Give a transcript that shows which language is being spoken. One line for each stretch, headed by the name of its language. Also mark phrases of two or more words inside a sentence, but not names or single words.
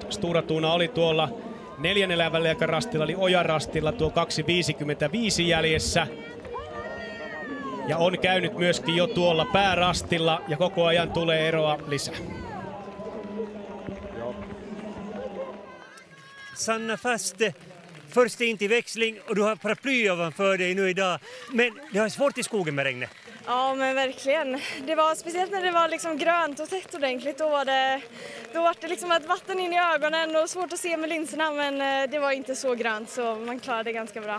Finnish: Stura Thuna oli tuolla 4. väliaikarastilla, eli Ojarastilla tuo 2.55 jäljessä. Ja on käynyt myöskin jo tuolla päärastilla ja koko ajan tulee eroa lisää.
Swedish: Sanna Fast, först in till växling och du har paraply ovanför dig nu idag. Men det har svårt i skogen med regnet. Ja, men verkligen. Det var speciellt när det var liksom grönt och tätt ordentligt. Då var det liksom ett vatten in i ögonen och svårt att se med linserna, men det var inte så grönt så man klarade det ganska bra.